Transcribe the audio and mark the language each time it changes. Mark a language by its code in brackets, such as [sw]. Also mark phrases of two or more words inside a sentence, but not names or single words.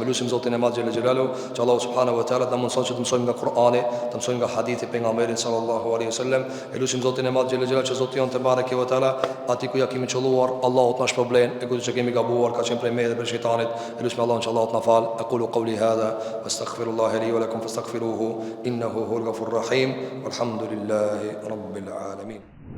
[sq] Lutim Zotin e Madh [ar] جل جلاله, [sq] që Allahu [ar] سبحانه وتعالى [sq] të mëson që të mësojmë nga Kur'ani, të mësojmë nga hadithi pejgamberit [ar] صلى الله عليه وسلم. [sq] Lutim Zotin e Madh [ar] جل جلاله [sq] që Zoti jon [ar] تبارك وتعالى, [sq] aty ku ja kemi çolluar, Allahu të na shpërblen, e ku që kemi gabuar, ka qenë prej me dhe për shejtanit. Lutim Allahun që Allahu të na fal. [ar] أقول قولي هذا وأستغفر الله لي ولكم فاستغفروه إنه هو الغفور الرحيم. والحمد لله رب العالمين.